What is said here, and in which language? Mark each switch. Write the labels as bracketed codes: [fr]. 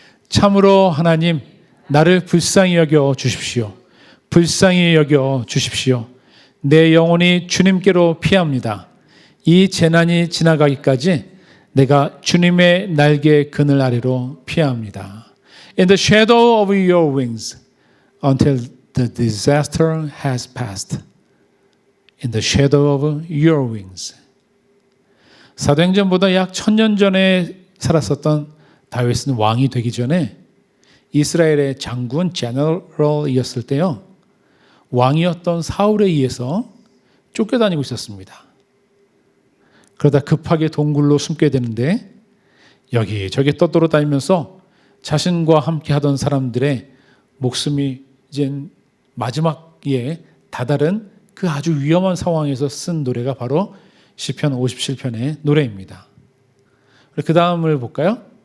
[ko] 참으로 하나님, 나를 불쌍히 여겨 주십시오. 불쌍히 여겨 주십시오. 내 영혼이 주님께로 피합니다. 이 재난이 지나가기까지 내가 주님의 날개 그늘 아래로 피합니다. [en] In the shadow of your wings until the disaster has passed. In the shadow of your wings. [ko] 사도행전보다 약 1000년 전에 살았었던 다윗은 왕이 되기 전에 이스라엘의 장군 제너럴이었을 때요, 왕이었던 사울에 의해서 쫓겨다니고 있었습니다. 그러다 급하게 동굴로 숨게 되는데 여기저기 떠돌아다니면서 자신과 함께 하던 사람들의 목숨이 이제 마지막에 다다른 그 아주 위험한 상황에서 쓴 노래가 바로 시편 57편의 노래입니다. 그 다음을 볼까요?